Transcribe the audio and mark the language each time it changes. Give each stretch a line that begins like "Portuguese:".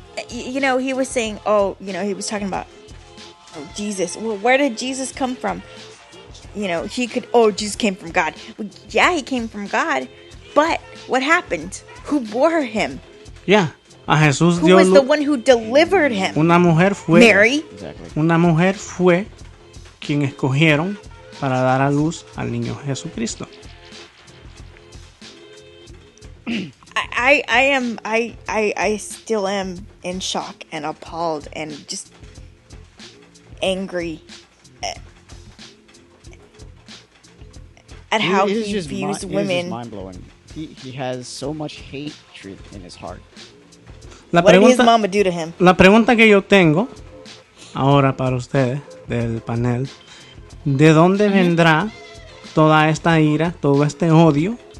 English: you know, he was saying, oh, you know, he was talking about Jesus. Well, where did Jesus come from? You know, Jesus came from God. Well, yeah, he came from God, but what happened? Who bore him? Yeah, a Jesús Who was the one who delivered him?
Spanish: Una mujer fue.
English: Mary. Exactly.
Spanish: Una mujer fue quien escogieron para dar a luz al niño Jesucristo.
English: I still am in shock and appalled and just angry at how he views women. It is just mind-blowing. He has so much hatred in his heart. What did his mama do to him?
Spanish: La pregunta que yo tengo ahora para ustedes del panel, ¿de dónde vendrá toda esta ira, todo este odio?